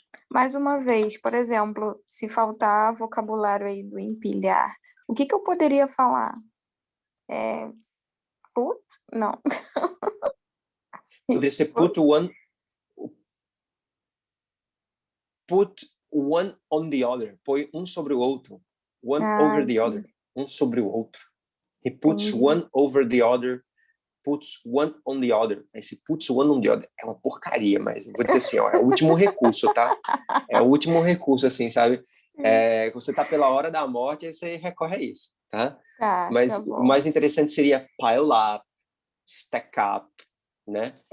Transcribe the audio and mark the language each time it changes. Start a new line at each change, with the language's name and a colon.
Portuguese: mais uma vez, por exemplo, se faltar vocabulário aí do empilhar, o que eu poderia falar? Put? Não. Poderia ser
English: put one on the other.
Portuguese: Põe um sobre o outro.
English: One over the other.
Portuguese: Um sobre o outro.
English: He puts one over the other. Puts one on the other.
Portuguese: Esse
English: puts one on the other
Portuguese: é uma porcaria, mas eu vou dizer assim, ó, é o último recurso, tá? É o último recurso, assim, sabe? Você tá pela hora da morte, aí você recorre a isso, tá? Mas tá bom. o mais interessante seria
English: pile up, stack up,
Portuguese: né?